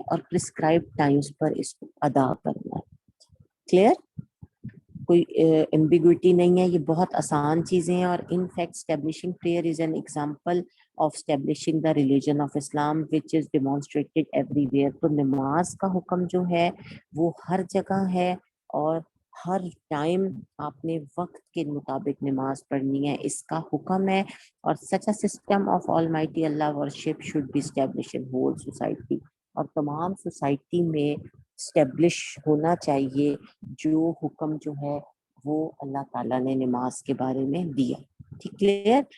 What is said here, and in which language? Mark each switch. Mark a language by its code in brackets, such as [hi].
[ur] اور prescribe Times پر اس کو ادا کرنا ہے. کلیئر؟ کوئی ایمبیگوٹی نہیں ہے. یہ بہت آسان چیزیں ہیں. [en] اور in fact establishing prayer is an example of establishing the religion of Islam which is demonstrated everywhere. [ur] تو نماز کا حکم جو ہے وہ ہر جگہ ہے، اور ہر ٹائم آپ نے وقت کے مطابق نماز پڑھنی ہے، اس کا حکم ہے. [en] اور such a system of almighty Allah worship should be establish in whole society. [ur] اور تمام سوسائٹی میں اسٹیبلش ہونا چاہیے جو حکم جو ہے وہ اللہ تعالیٰ نے نماز کے بارے میں دیا. ٹھیک ہے.